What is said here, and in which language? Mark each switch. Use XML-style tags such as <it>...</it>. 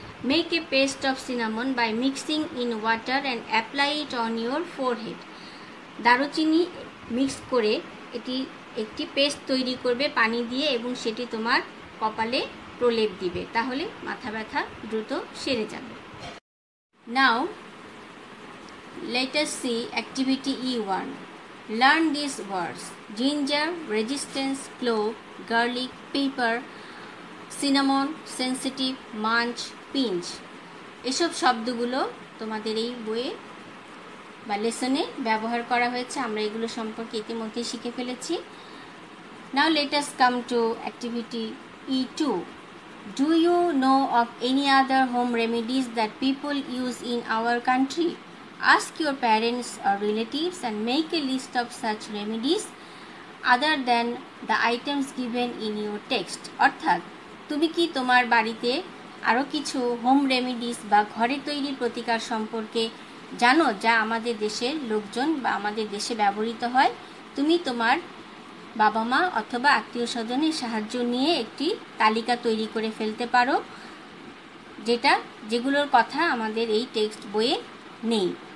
<en>make a paste of cinnamon by mixing in water and apply it on your forehead,</en> <bn>দারুচিনি mix করে এটি একটি paste তৈরি করবে পানি দিয়ে এবং সেটি তোমার কপালে প্রলেপ দিবে, তাহলে মাথা ব্যথা দ্রুত সেরে যাবে।</bn> <en>Now let us see activity E1. Learn these words: ginger, resistance, clove, garlic, pepper, cinnamon, sensitive, munch, pinch.</en> <bn>এসব শব্দগুলো তোমাদের এই বইয়ে বা লেসনে ব্যবহার করা হয়েছে, আমরা এগুলো সম্পর্কে ইতিমধ্যে শিখে ফেলেছি।</bn> <en>Now let us come to activity E2. Do you know of any other home remedies that people use in our country? Ask your parents or relatives and make a list of such remedies other than the items given in your text.</en> <bn>অর্থাৎ তুমি কি তোমার বাড়িতে আরও কিছু home remedies বা ঘরে তৈরি প্রতিকার সম্পর্কে জানো যা আমাদের দেশের লোকজন বা আমাদের দেশে ব্যবহৃত হয়? তুমি তোমার বাবা মা অথবা আত্মীয় স্বজনের সাহায্য নিয়ে একটি তালিকা তৈরি করে ফেলতে পারো, যেগুলোর কথা আমাদের এই টেক্সট বইয়ে নেই।</bn>